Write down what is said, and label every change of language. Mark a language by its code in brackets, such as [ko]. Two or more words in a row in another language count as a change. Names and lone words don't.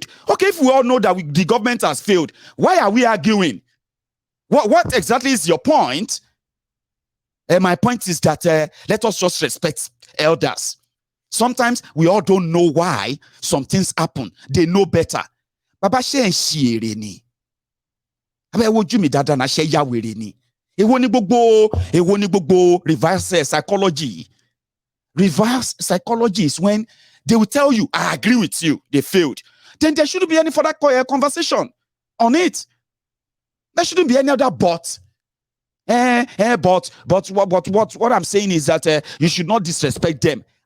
[en] Okay, if we all know that the government has failed, why are we arguing? What exactly is your point? My point is that let us just respect elders. Sometimes we all don't know why some things happen. They know better. [yo] Baba she en shire ni. Abe woju mi dada na she ya were ni. Ewo ni gbogbo [en] reverse psychology. Reverse psychology is when they will tell you, I agree with you, they failed. Then there shouldn't be any further conversation on it. There shouldn't be any other but. But what I'm saying is that you should not disrespect them.